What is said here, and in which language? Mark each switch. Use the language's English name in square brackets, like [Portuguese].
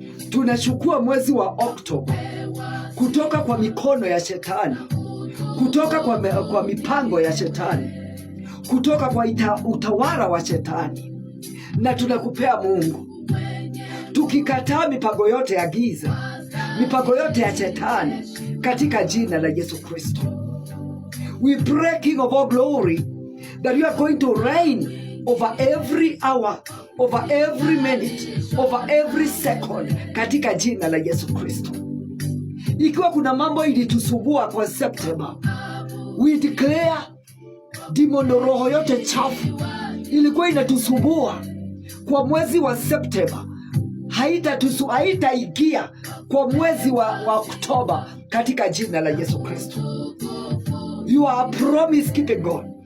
[Swahili] Tunachukua mwezi wa Oktoba kutoka kwa mikono ya shetani, kutoka kwa mipango ya shetani, kutoka kwa utawala wa shetani, na tunakupea Mungu, tukikataa mipango yote ya giza, mipango yote ya shetani katika jina la Yesu Kristo. [English] We pray, King of all glory, that you are going to reign over every hour, over every minute, over every second [Swahili] katika jina la Yesu Kristo. Ikiwa kuna mambo ilitusubua kwa September, [English] we declare [Swahili] demono, roho yote chafu ilikuwa inatusubua kwa mwezi wa September, haitaingia kwa mwezi wa Oktoba katika jina la Yesu Kristo. [English] You are a promise keeping God.